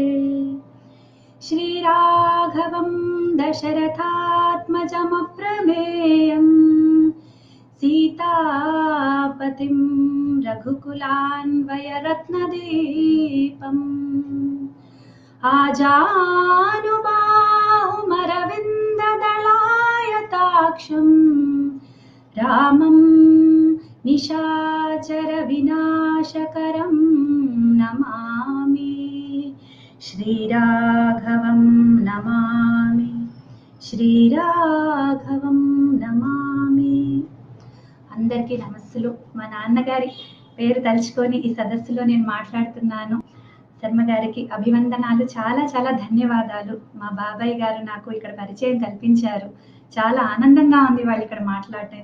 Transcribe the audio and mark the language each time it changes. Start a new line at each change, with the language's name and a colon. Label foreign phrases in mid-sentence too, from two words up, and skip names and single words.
Sanskrit: श्रीराघवं दशरथात्मजमप्रमेयम् सीतापतिं रघुकुलान्वयरत्नदीपम् आजानुबाहुमरविन्ददलायताक्षं रामं निशाचरविनाशकरं नमामि। श्रीराघवं नमामि, శ్రీరాఘవం నమామి.
Telugu: అందరికీ నమస్సులు. మా నాన్నగారి పేరు తలుచుకొని ఈ సదస్సులో నేను మాట్లాడుతున్నాను. శర్మ గారికి అభివందనాలు, చాలా చాలా ధన్యవాదాలు. మా బాబాయ్ గారు నాకు ఇక్కడ పరిచయం కల్పించారు. చాలా ఆనందంగా ఉంది వాళ్ళు ఇక్కడ మాట్లాడటం.